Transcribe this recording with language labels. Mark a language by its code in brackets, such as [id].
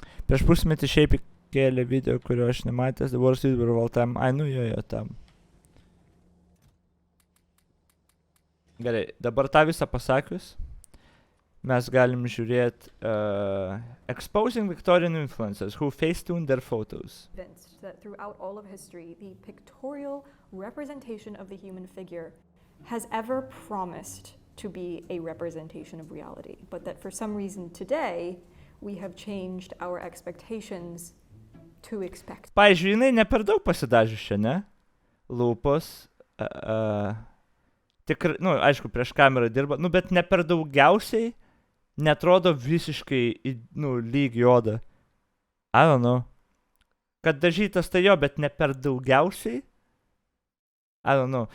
[lt] Prieš pusmetį šiaip įkėlė video, kurio aš nematęs, The Worst Video of All Time. Ai, nu jo tam. Gerai, dabar tą visą pasakius, mes galim žiūrėti Exposing Victorian Influencers Who Facetuned Their Photos. [en] That throughout all of history, the pictorial representation of the human figure has ever promised to be a representation of reality, but that for some reason today, we have changed our expectations to expect. [lt] Pavyzdžiui, jinai ne per daug pasidažius čia, ne? Lūpos. Tikrai, aišku, prieš kamerą dirba, bet ne per daugiausiai netrodo visiškai, lygi oda. [en] I don't know. [lt] Kad dažytas tai jo, bet ne per daugiausiai. [en] I don't know.